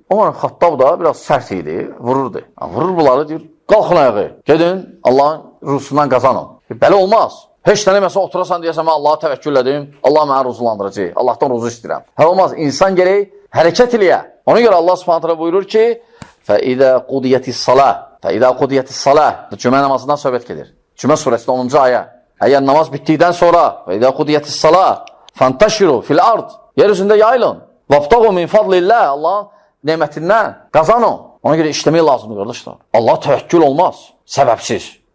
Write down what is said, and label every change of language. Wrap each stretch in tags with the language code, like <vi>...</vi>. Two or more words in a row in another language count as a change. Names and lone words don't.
<az>Ömər ibn Xattab da biraz sərt idi, vururdu. Vurur bunları, deyir, qalxın ayağı, gedin, Allahın ruzusundan qazanın. Belə olmaz. Heç nə deməsə oturasan deyəsən, mən Allaha təvəkkül edim, Allah mənə ruzulandıracaq, Allahdan ruzu istəyirəm. Olmaz, insan gərək hərəkət eləyə. Ona görə Allah Subhanahu buyurur ki,</az> <ar>فَإِذَا قُضِيَتِ الصَّلَاةِ فَإِذَا قُضِيَتِ الصَّلَاةِ</ar> <az>Cümə namazından söhbət gedir. Cümə surəsində 10-cu ayə. Əgər namaz bitdikdən sonra</az> <ar>فَإِذَا قُضِيَتِ الصَّلَاةِ فَانْتَشِرُوا فِي الْأَرْضِ</ar> <az>Yer üzündə yayılın.</az> <ar>وَابْتَغُوا مِنْ فَضْلِ اللّٰهِ</ar> <az>Allahın nemətindən qazanın. Ona görə işləmək lazımdır, qardaşlar. Allah təvəkkül olmaz, səbəbsiz.</az>